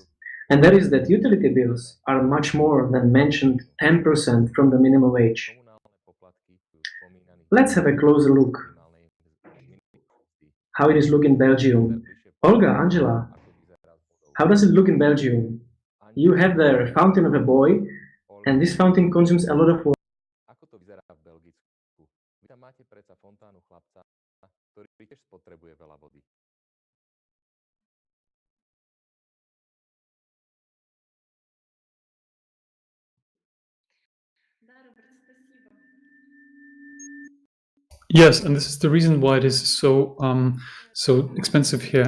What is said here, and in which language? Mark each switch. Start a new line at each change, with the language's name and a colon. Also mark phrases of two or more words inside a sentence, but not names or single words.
English: And that is that utility bills are much more than mentioned 10% from the minimum wage. Let's have a closer look how it is look in Belgium. Olga, Angela, how does it look in Belgium? you have the fountain of a boy, and this fountain consumes a lot of water.
Slovak: Ako to vyzerá v Belgicku? Vy tam máte predsa fontánu chlapca, ktorý tiež spotrebuje veľa vody.
English: Yes, and this is the reason why it is so so expensive here.